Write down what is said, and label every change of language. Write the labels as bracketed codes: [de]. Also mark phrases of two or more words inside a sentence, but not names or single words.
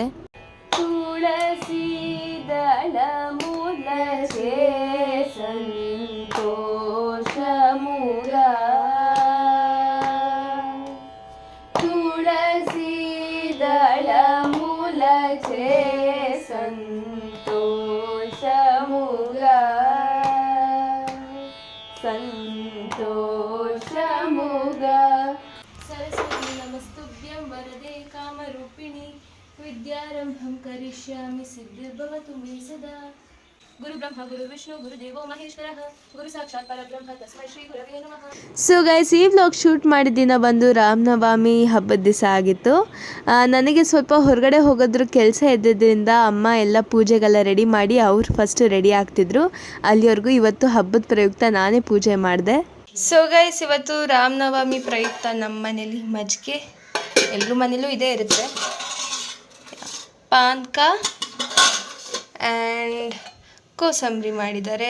[hi] तुलसी दल मूलसे संतोष मूल, तुलसी दल मूलसे संतोष मूल, संतोष मूल. [sa] ಸರಸ್ವತಿ ನಮಸ್ತುಭ್ಯಂ ವರದೆ ಕಾಮರೂಪಿಣಿ ವಿದ್ಯಾರಂಭಂ ಕರಿಷ್ಯಾಮಿ ಸಿದ್ಧಿರ್ಭವತು ಮೇ ಸದಾ. ಗುರು ಬ್ರಹ್ಮ ಗುರು ವಿಷ್ಣು ಗುರು ದೇವೋ ಮಹೇಶ್ವರಃ ಗುರು ಸಾಕ್ಷಾತ್ ಪರಬ್ರಹ್ಮ ತಸ್ಮೈ ಶ್ರೀ ಗುರವೇ ನಮಃ. [en] so guys, [kn] ಈ [en] vlog shoot [kn] ಮಾಡಿದ ದಿನ ಬಂದು ರಾಮನವಮಿ ಹಬ್ಬದ ದಿವಸ ಆಗಿತ್ತು. ನನಗೆ ಸ್ವಲ್ಪ ಹೊರಗಡೆ ಹೋಗೋದ್ರ ಕೆಲಸ ಇದ್ದಿದ್ದರಿಂದ ಅಮ್ಮ ಎಲ್ಲ ಪೂಜೆಗೆಲ್ಲ ರೆಡಿ ಮಾಡಿ ಅವ್ರು [en] first ready [kn] ಆಗ್ತಿದ್ರು. ಅಲ್ಲಿವರೆಗೂ ಇವತ್ತು ಹಬ್ಬದ ಪ್ರಯುಕ್ತ ನಾನೇ ಪೂಜೆ ಮಾಡಿದೆ. [en] so guys, [kn] ಇವತ್ತು ರಾಮನವಮಿ ಪ್ರಯುಕ್ತ ನಮ್ಮ ಮನೇಲಿ ಮಜ್ಜಿಗೆ, ಎಲ್ಲರ ಮನೇಲೂ ಇದೇ ಇರುತ್ತೆ, ಪಾನ್ಕ ಆ್ಯಂಡ್ ಕೋಸಂಬರಿ ಮಾಡಿದ್ದಾರೆ.